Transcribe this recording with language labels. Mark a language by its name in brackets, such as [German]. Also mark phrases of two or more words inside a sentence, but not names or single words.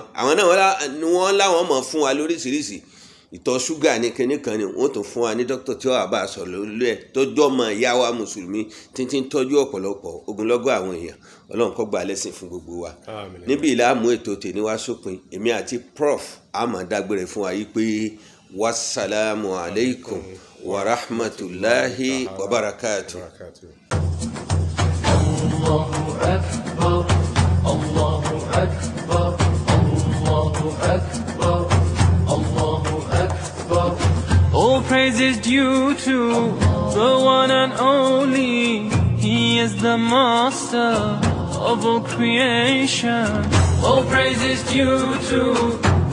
[Yoruba] Àwọn náà wọ́n láwọn mọ̀ fún wa lóríṣiríṣi. Ìtọ̀ ṣúgà ní kinní kan ni wọ́n tún fún wa ní dókítà tí wọ́n bá sọ lórí ẹ̀ tọ́jú ọmọ ìyá wa mùsùlùmí títí ń tọ́jú ọ̀pọ̀lọpọ̀ ogunlọ́gọ̀ àwọn èèyàn. Ọlọ́run kó gbà lẹ́sìn fún gbogbo wa. Níbi ìlàmú ètò tèmi wá sópin, èmi àti Prof àmọ́ dágbére fún wa yìí pé [Arabic] والسلام عليكم ورحمة الله وبركاته. الله أكبر، الله أكبر، الله أكبر، الله أكبر. [English] All praise is due to the one and only. He is the master of all creation. All praise is due to